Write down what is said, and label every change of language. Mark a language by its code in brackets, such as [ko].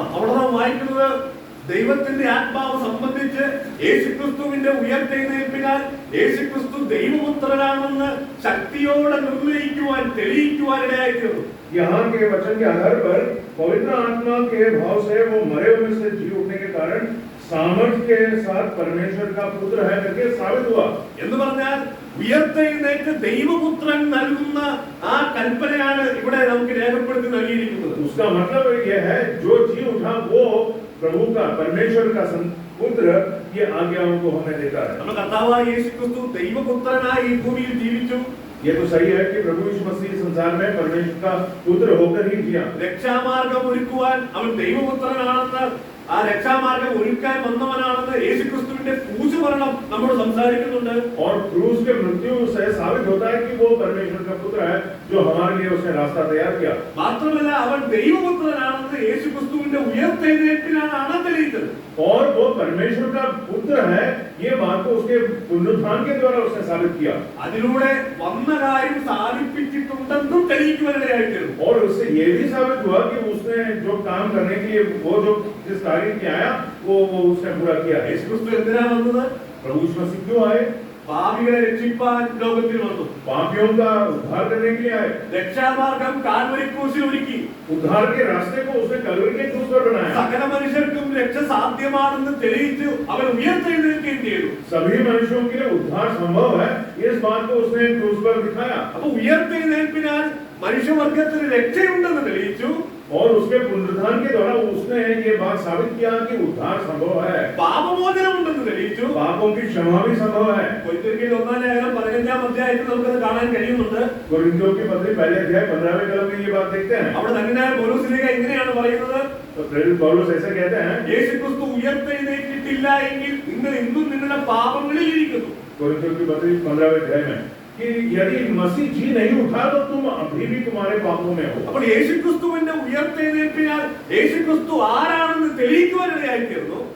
[ml] അവിടെ നാം വായിക്കുന്നത് ദൈവത്തിന്റെ ആത്മാവ് സംബന്ധിച്ച് യേശുക്രിസ്തുവിന്റെ ഉയർത്തെഴുന്നേൽപ്പിനാൽ യേശുക്രിസ്തു ദൈവപുത്രനാണെന്ന് ശക്തിയോടെ നിർണയിക്കുവാൻ തെളിയിക്കുവാനിടയായിരുന്നു. [hi] यहाँ के वचन के आधार पर पवित्र आत्मा के भाव से वो मरे हुए से जी उठने के कारण सामर्थ्य के साथ परमेश्वर का पुत्र है करके साबित हुआ. [ml] എന്ന് പറഞ്ഞാൽ ഉയർത്തെഴുന്നേറ്റ് ദൈവപുത്രൻ നൽകുന്ന ആ കൽപ്പനയാണ് ഇവിടെ നമുക്ക് രേഖപ്പെടുത്തി നൽകിയിരിക്കുന്നത്. [hi] उसका मतलब यह है जो जी उठा वो प्रभु का परमेश्वर का पुत्र ये आज्ञाओं को हमें देता है. [ml] നമ്മുടെ കർത്താവായ യേശുക്രിസ്തു ദൈവപുത്രനായി ഈ ഭൂമിയിൽ ജീവിച്ചു. [hi] ये तो सही है कि प्रभु यीशु मसीह संसार में परमेश्वर का पुत्र होकर ही जिया. [ml] രക്ഷാമാർഗം ഒരുക്കുവാൻ അവൻ ദൈവപുത്രനാണെന്ന്, ആ രക്ഷാമാർഗം ഒരുക്കാൻ വന്നവനാണെന്ന് യേശുക്രിസ്തുവിന്റെ ക്രൂശുമരണം നമ്മോട് സംസാരിക്കുന്നുണ്ട്. [hi] और क्रूस के मृत्यु से साबित होता है कि वो परमेश्वर का पुत्र है जो हमारे लिए उसने रास्ता तैयार किया. [ml] മാത്രമല്ല അവൻ ദൈവപുത്രനാണെന്ന് യേശുക്രിസ്തുവിന്റെ ഉയർത്തെഴുന്നേൽപ്പിനാണ് തെളിയിച്ചത്. [hi] और वो परमेश्वर का पुत्र है ये बात को उसके पुनरुत्थान के द्वारा उसने साबित किया. [ml] അതിലൂടെ വന്ന കാര്യം സാധിപ്പിച്ചിട്ടുണ്ടെന്നും തെളിയിക്കുവാനിടയായിത്തീർന്നു. [hi] और उससे ये भी साबित हुआ कि उसने जो काम करने के लिए वो जो जिस कार्य के आया वो उसने पूरा किया. [ml] യേശുക്രിസ്തു എന്തിനാ വന്നത്? [hi] प्रभु यीशु मसीह क्यों आए? [ml] പാപികളെ രക്ഷിപ്പാൻ ലോകത്തിൽ വന്നു. [hi] पापियों का उद्धार करने के लिए आए. [ml] രക്ഷാമാർഗം കാൽവരി ക്രൂശിൽ ഒരുക്കി. [hi] उद्धार के रास्ते को उसने कलवरी के क्रूस पर बनाया. [ml] സകല മനുഷ്യർക്കും രക്ഷ സാധ്യമാണെന്ന് തെളിയിച്ചു അവൻ ഉയർത്തെഴുന്നേൽക്കുകയും ചെയ്തു. [hi] सभी मनुष्यों के लिए उद्धार संभव है इस बात को उसने क्रूस पर दिखाया. [ml] അപ്പൊ ഉയർത്തെഴുന്നേൽപ്പിനാൽ മനുഷ്യവർഗത്തിന് രക്ഷയുണ്ടെന്ന് തെളിയിച്ചു. [hi] और उसके पुनरुत्थान के द्वारा उसने ये बात साबित किया कि उद्धार संभव है. [ml] പാപമോചനം ഉണ്ടെന്ന് തെളിയിച്ചു. [hi] पापों की क्षमा भी संभव है. [ml] കൊരിന്ത്യർ 1-ാം ലേഖനം 15-ാം അധ്യായത്തിൽ നമുക്കത് കാണാൻ കഴിയുന്നുണ്ട്. [hi] कोरिन्थियों की पत्री पहले अध्याय 15वें कलम में ये बात देखते हैं. [ml] അവിടെ തന്നെ പൗലോസ്ലീഹ ഇങ്ങനെയാണ് പറയുന്നത്: [hi] तो प्रेरित पौलुस ऐसे कहते हैं. [ml] യേശുക്രിസ്തു ഉയർത്തെഴുന്നേറ്റിട്ടില്ല എങ്കിൽ നിങ്ങൾ ഇന്നും നിങ്ങളുടെ പാപങ്ങളിൽ ഇരിക്കുന്നു. [hi] कोरिन्थियों की पत्री 15वें अध्याय में कि यदि मसीह जी नहीं उठा तो तुम अभी भी तुम्हारे पापों में हो। [ml] അപ്പോൾ യേശുക്രിസ്തുവിന്റെ ഉയർത്തെഴുന്നേൽപ്പിനാൽ യേശുക്രിസ്തു ആരാണെന്ന് തെളിയിക്കുവാനിടയായി തീർന്നു.